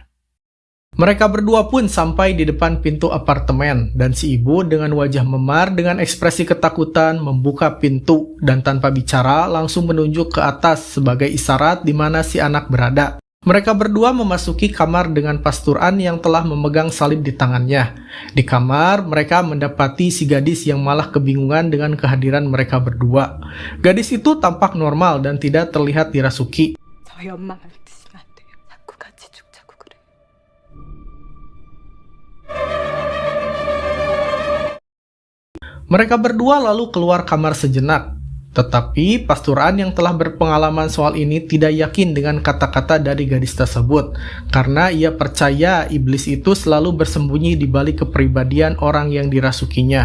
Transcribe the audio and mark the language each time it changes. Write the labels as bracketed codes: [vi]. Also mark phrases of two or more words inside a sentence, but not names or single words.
[id] Mereka berdua pun sampai di depan pintu apartemen, dan si ibu dengan wajah memar dengan ekspresi ketakutan membuka pintu dan tanpa bicara langsung menunjuk ke atas sebagai isyarat di mana si anak berada. Mereka berdua memasuki kamar dengan Pastur An yang telah memegang salib di tangannya. Di kamar, mereka mendapati si gadis yang malah kebingungan dengan kehadiran mereka berdua. Gadis itu tampak normal dan tidak terlihat dirasuki. [ko] 저희 엄마 말 듣으면 안 돼요. 자꾸 같이 죽자고 그래. [id] Mereka berdua lalu keluar kamar sejenak. Tetapi Pastur An yang telah berpengalaman soal ini tidak yakin dengan kata-kata dari gadis tersebut, karena ia percaya iblis itu selalu bersembunyi di balik kepribadian orang yang dirasukinya.